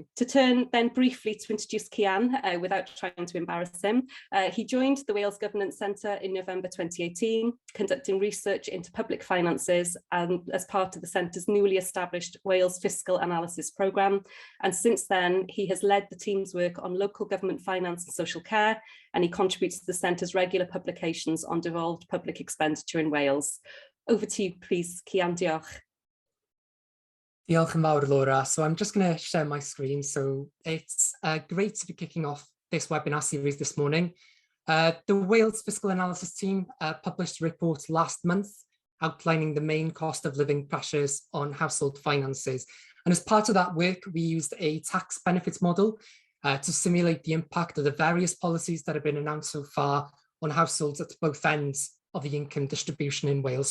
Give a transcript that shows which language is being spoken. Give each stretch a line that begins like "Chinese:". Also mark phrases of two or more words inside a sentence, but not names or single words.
English: To turn then briefly to introduce Cian, without trying to embarrass him, he joined the Wales Governance Centre in November 2018, conducting research into public finances and as part of the Centre's newly established Wales Fiscal Analysis Programme. And since then, he has led the team's work on local government finance and social care, and he contributes to the Centre's regular publications on devolved public expenditure in Wales. Over to you, please,
Welsh: Cian, diolch. Diolch yn fawr, Laura.
English: So I'm just going to share my screen. So it's great to be kicking off this webinar series this morning. The Wales Fiscal Analysis team published a report last month outlining the main cost of living pressures on household finances. And as part of that work, we used a tax benefits model to simulate the impact of the various policies that have been announced so far on households at both ends of the income distribution in Wales.